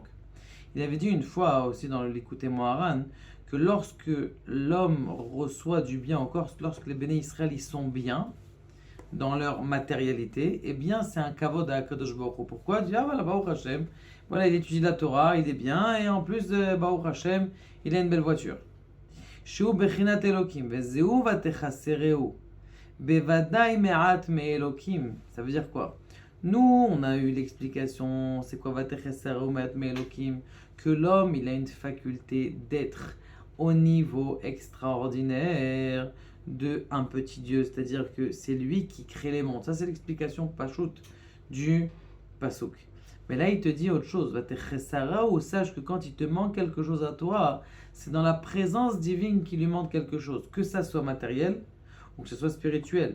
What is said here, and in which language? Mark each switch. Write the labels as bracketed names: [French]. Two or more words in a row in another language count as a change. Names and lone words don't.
[French] Il avait dit une fois aussi dans l'Écoutez Moharan que lorsque l'homme reçoit du bien encore, lorsque les [Hebrew] בני ישראל [French] ils sont bien dans leur matérialité, eh bien c'est un kavod à [Hebrew] הקדוש ברוך הוא. [French] Pourquoi? Il dit, ah voilà, [Hebrew] ברוך השם, [French] voilà, il étudie la Torah, il est bien, et en plus de [Hebrew] ברוך השם, [French] il a une belle voiture. [Hebrew] שהוא בחינת אלוקים, וזהו ותחסרהו, בוודאי מעט מאלוקים. [French] Ça veut dire quoi? Nous, on a eu l'explication, c'est quoi [Hebrew] ותחסרהו מעט מאלוקים? [French] Que l'homme, il a une faculté d'être au niveau extraordinaire de un petit Dieu, c'est-à-dire que c'est lui qui crée les mondes. Ça, c'est l'explication pachout du pasuk. Mais là, il te dit autre chose. Vatechesarau, sache que quand il te manque quelque chose à toi, c'est dans la présence divine qu'il lui manque quelque chose, que ça soit matériel ou que ce soit spirituel.